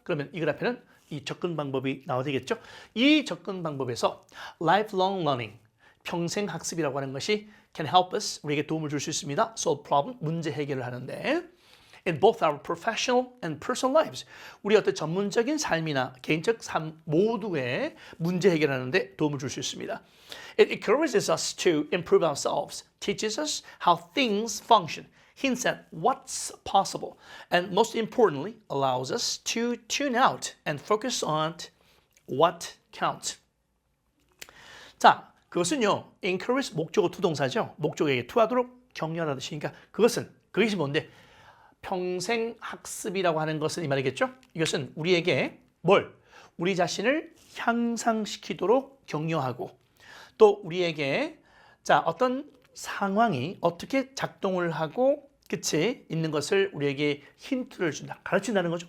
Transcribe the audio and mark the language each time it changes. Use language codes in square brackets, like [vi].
[ko] 그러면 이 그래프는 이 접근 방법이 나와야 되겠죠. 이 접근 방법에서 [en] lifelong learning, [ko] 평생 학습이라고 하는 것이 [en] can help us, [ko] 우리에게 도움을 줄 수 있습니다. [en] solve problem, [ko] 문제 해결을 하는데 [en] in both our professional and personal lives, [ko] 우리 어떤 전문적인 삶이나 개인적 삶 모두에 문제 해결하는데 도움을 줄 수 있습니다. [en] It encourages us to improve ourselves, teaches us how things function, hints at what's possible, and most importantly, allows us to tune out and focus on what counts. [ko] 자, 그것은요, encourage 목적어 투동사죠. 목적어에게 투하도록 격려하는 뜻이니까 그것이 뭔데? 평생 학습이라고 하는 것은 이 말이겠죠? 이것은 우리에게 우리 자신을 향상시키도록 격려하고 또 우리에게 자, 어떤 상황이 어떻게 작동을 하고 있는 것을 우리에게 힌트를 준다. 가르친다는 거죠.